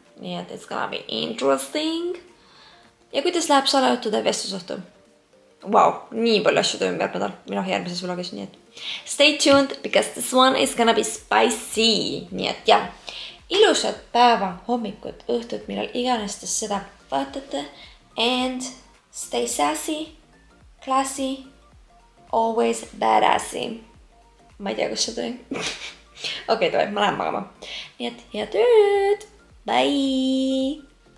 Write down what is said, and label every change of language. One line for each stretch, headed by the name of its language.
English: Nii et it's gonna be interesting.
Estonian: Ja kuidas läheb salajuttude vestlusohtu? Wow, nii palju asju toimub järgmine nädal järgmises vlogis.
English: Nii et stay tuned because this one is gonna be spicy.
Estonian: Nii et jah, ilusat päeva, hommikut, õhtut, millal iganes te seda vaatate.
English: And stay sassy. Classy, always badassy.
Estonian: Ma ei tea, kus see tuli. Okei, ma lähen magama. Nii et head ööd. Bye!